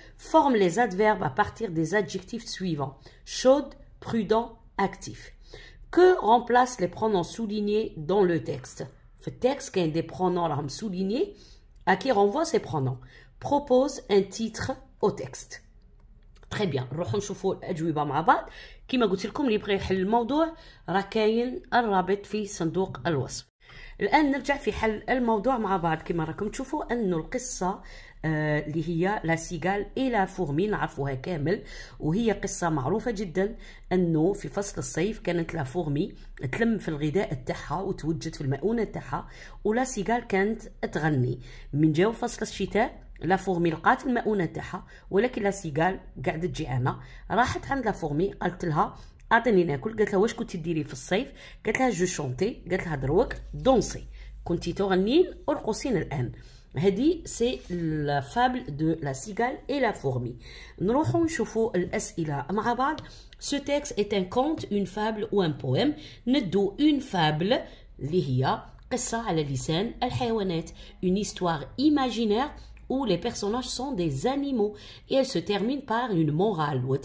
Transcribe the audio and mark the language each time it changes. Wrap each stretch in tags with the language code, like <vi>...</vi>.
<fr>Forme les adverbes à partir des adjectifs suivants. Chaude, prudent, actif. Que remplacent les pronoms soulignés dans le texte? Le texte, il y a des pronoms soulignés, à qui renvoient ces pronoms. Propose un titre au texte. Très bien.</fr> <ar>نروحوا نشوفوا الأجوبة مع بعض. كما قلت لكم اللي يبغي يحل الموضوع راه كاين الرابط في صندوق الوصف. الآن نرجع في حل الموضوع مع بعض. كما راكم تشوفوا أنه القصة اللي هي</ar> <fr>لا سيغال إي لا فورمي</fr> <ar>نعرفوها كامل، وهي قصة معروفة جدا أنه في فصل الصيف كانت لا فورمي تلم في الغذاء تاعها وتوجد في المؤونة تاعها، ولا سيغال كانت تغني. من جاو فصل الشتاء لا فورمي لقات المؤونة تاعها، ولكن لا سيغال قاعدة جيعانة، راحت عند لا فورمي قالت لها اعطيني ناكل. قالت لها واش كنتي ديري في الصيف؟ قالت لها</ar> <fr>جو شونتي.</fr> <ar>قالت لها دروك</ar> <fr>دونسي،</fr> <ar>كنتي تغنين ارقصين الان. هذه</ar> <fr>سي لا فابل دو لا سيغال اي لا فورمي.</fr> <ar>نروحوا نشوفوا الاسئله مع بعض.</ar> <fr>Ce texte est un conte, une fable ou un poème.</fr> <ar>ندو</ar> <fr>une fable</fr> <ar>اللي هي قصه على لسان الحيوانات,</ar> <fr>une histoire imaginaire où les personnages sont des animaux. Et elle se termine par une morale.</fr>